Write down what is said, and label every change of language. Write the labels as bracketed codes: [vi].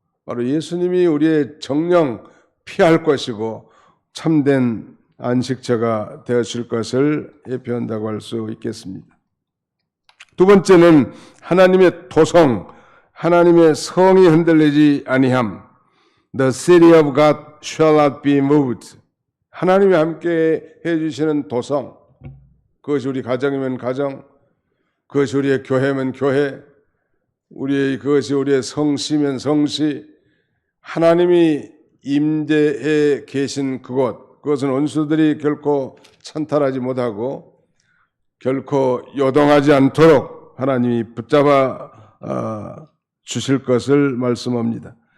[ko] 바로 예수님이 우리의 정령 피할 것이고 참된 안식처가 되어질 것을 예표한다고 할 수 있겠습니다. 두 번째는 하나님의 도성, 하나님의 성이 흔들리지 아니함. [en] The city of God shall not be moved. [ko] 하나님이 함께 해주시는 도성, 그것이 우리 가정이면 가정, 그것이 우리의 교회면 교회, 그것이 우리의 성시면 성시, 하나님이 임재해 계신 그것은 원수들이 결코 찬탈하지 못하고 결코 요동하지 않도록 하나님이 붙잡아 주실 것을 말씀합니다.